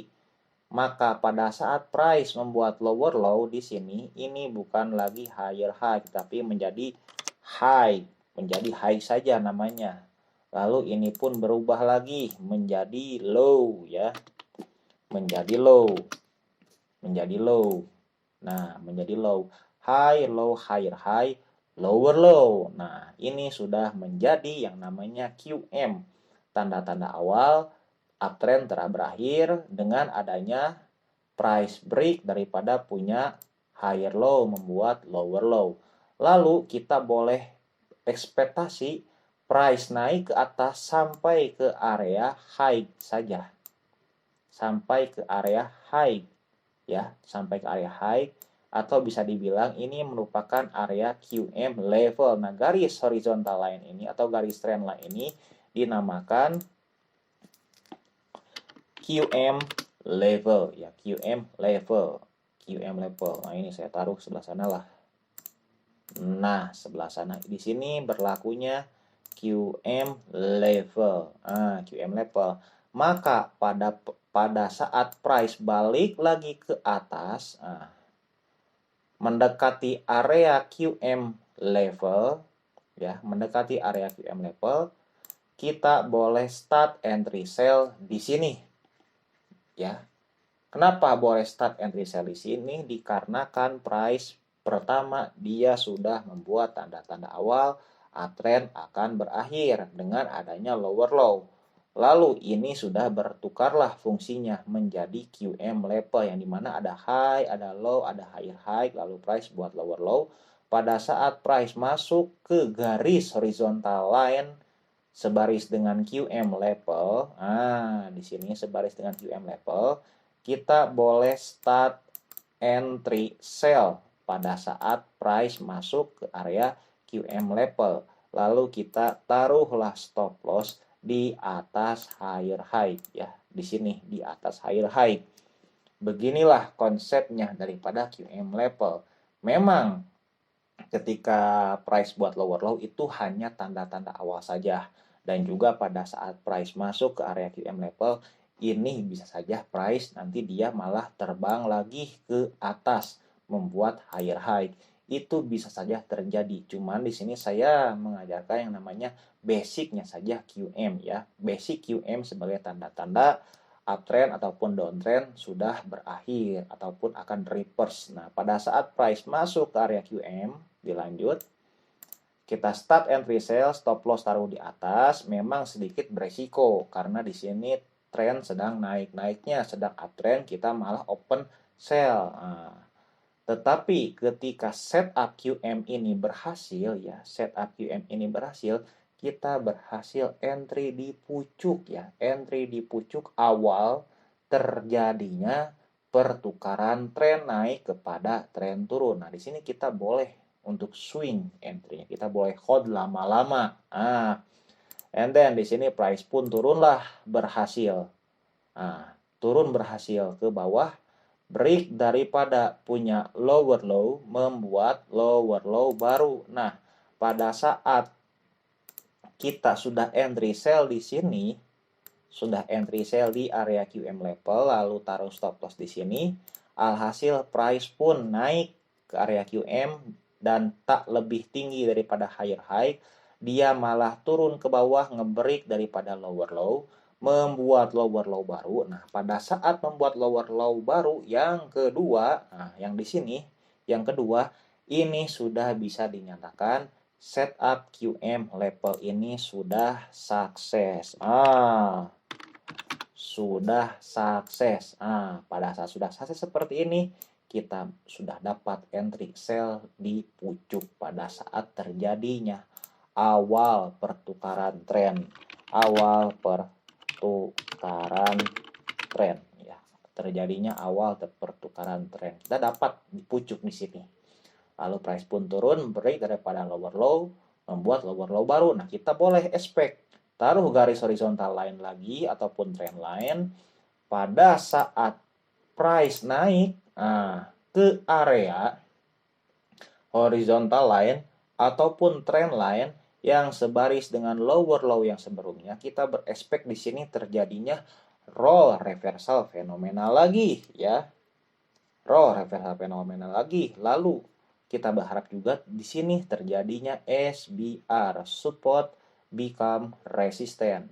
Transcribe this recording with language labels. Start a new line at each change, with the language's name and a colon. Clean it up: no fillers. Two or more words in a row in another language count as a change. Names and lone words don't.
Indonesian: Maka pada saat price membuat
English: lower low
Indonesian: di sini, ini bukan lagi
English: higher high
Indonesian: tapi menjadi high saja namanya. Lalu ini pun berubah lagi menjadi low ya. Menjadi low. Nah, menjadi low.
English: High, low, higher high, lower low.
Indonesian: Nah, ini sudah menjadi yang namanya QM. Tanda-tanda awal uptrend telah berakhir dengan adanya
English: price break
Indonesian: daripada punya
English: higher low
Indonesian: membuat
English: lower low.
Indonesian: Lalu kita boleh ekspektasi price naik ke atas sampai ke area high saja. Sampai ke area high ya, sampai ke area high atau bisa dibilang ini merupakan area
English: QM level.
Indonesian: Nah, garis
English: horizontal line
Indonesian: ini atau garis
English: trend line
Indonesian: ini dinamakan
English: QM level
Indonesian: ya,
English: QM level.
Indonesian: Nah, ini saya taruh sebelah sana lah. Nah, sebelah sana di sini berlakunya
English: QM level. QM level.
Indonesian: Maka pada saat price balik lagi ke atas, mendekati area
English: QM level
Indonesian: ya, mendekati area
English: QM level,
Indonesian: kita boleh
English: start entry sell
Indonesian: di sini. Ya. Kenapa boleh
English: start entry sell
Indonesian: di sini? Dikarenakan Pertama, dia sudah membuat tanda-tanda awal uptrend akan berakhir dengan adanya
English: lower low.
Indonesian: Lalu ini sudah bertukarlah fungsinya menjadi
English: QM level
Indonesian: yang dimana ada high, ada low, ada
English: higher high,
Indonesian: lalu price buat
English: lower low.
Indonesian: Pada saat price masuk ke garis
English: horizontal line
Indonesian: sebaris dengan
English: QM level,
Indonesian: di sini sebaris dengan
English: QM level,
Indonesian: kita boleh
English: start entry sell
Indonesian: pada saat price masuk ke area
English: QM level.
Indonesian: Lalu kita taruhlah
English: stop loss
Indonesian: di atas
English: higher high
Indonesian: ya. Di sini di atas
English: higher high.
Indonesian: Beginilah konsepnya daripada
English: QM level.
Indonesian: Memang ketika price buat
English: lower low
Indonesian: itu hanya tanda-tanda awal saja. Dan juga pada saat price masuk ke area
English: QM level,
Indonesian: ini bisa saja price nanti dia malah terbang lagi ke atas, membuat
English: higher high.
Indonesian: Itu bisa saja terjadi. Cuman di sini saya mengajarkan yang namanya basicnya saja QM ya.
English: Basic QM
Indonesian: sebagai tanda-tanda uptrend ataupun downtrend sudah berakhir ataupun akan reverse. Nah, pada saat price masuk ke area QM, dilanjut, kita
English: start entry sell, stop loss
Indonesian: taruh di atas, memang sedikit beresiko karena di sini tren sedang naik-naiknya, sedang uptrend, kita malah
English: open sell.
Indonesian: Nah, tetapi ketika
English: setup QM
Indonesian: ini berhasil ya,
English: setup QM
Indonesian: ini berhasil, kita berhasil entry di pucuk ya, entry di pucuk awal terjadinya pertukaran tren naik kepada tren turun. Nah, di sini kita boleh untuk
English: swing entry-
Indonesian: nya, kita boleh hold lama-lama.
English: And then
Indonesian: di sini price pun turunlah berhasil. Turun berhasil ke bawah, break daripada punya
English: lower low,
Indonesian: membuat
English: lower low
Indonesian: baru. Nah, pada saat kita sudah
English: entry sell
Indonesian: di sini, sudah
English: entry sell
Indonesian: di area
English: QM level,
Indonesian: lalu taruh
English: stop loss
Indonesian: di sini, alhasil price pun naik ke area QM dan tak lebih tinggi daripada
English: higher high,
Indonesian: dia malah turun ke bawah, ngebreak daripada
English: lower low,
Indonesian: membuat
English: lower low
Indonesian: baru. Nah, pada saat membuat
English: lower low
Indonesian: baru yang kedua, yang di sini, yang kedua, ini sudah bisa dinyatakan setup
English: QM level
Indonesian: ini sudah sukses. Sudah sukses. Pada saat sudah sukses seperti ini, kita sudah dapat
English: entry sell
Indonesian: di pucuk pada saat terjadinya awal pertukaran tren. Awal pertukaran tren ya. Terjadinya awal pertukaran tren. Kita dapat di pucuk di sini. Lalu price pun turun, break daripada
English: lower low,
Indonesian: membuat
English: lower low
Indonesian: baru. Nah, kita boleh expect taruh garis
English: horizontal line
Indonesian: lagi ataupun
English: trend line
Indonesian: pada saat price naik ke area
English: horizontal line
Indonesian: ataupun
English: trend line
Indonesian: yang sebaris dengan
English: lower low
Indonesian: yang sebelumnya, kita berespek di sini terjadinya
English: roll reversal
Indonesian: fenomenal lagi ya.
English: Roll reversal
Indonesian: fenomenal lagi. Lalu kita berharap juga di sini terjadinya SBR,
English: support become resistant.